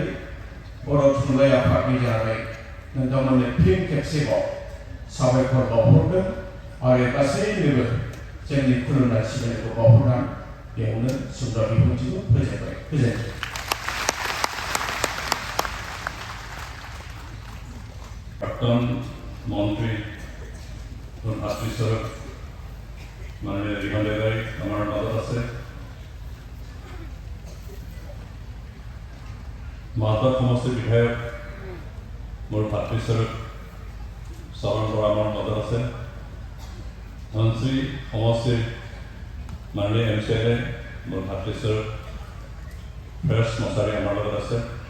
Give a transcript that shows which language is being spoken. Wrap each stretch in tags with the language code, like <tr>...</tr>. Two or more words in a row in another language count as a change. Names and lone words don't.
<brx>बर' थुनलाइ आफादनि जानानै नोंथांमोननो फिन खेबसेबाव साबायखर बावहरदों आरो गासैनोबो जोंनि खुलुमनाय सिबिनायखौ बावहरनानै बेयावनो सुंद' बिबुंथिखौ फोजोबबाय। गोजोन्थों।</brx> <as>প্ৰাক্তন মন্ত্ৰী ভাতৃস্বৰূপ মাননীয় ৰিহান দেগাই আমার মাজত আছে। মালদা সমষ্টিৰ বিধায়ক মোৰ ভাতৃস্বৰূপ চৰণ বৰা আমাৰ মাজত আছে। ধনশ্ৰী সমষ্টিৰ মাননীয় MCLA মোৰ ভাতৃস্বৰূপ ফেৰছ মছাৰী আমাৰ লগত আছে।</as>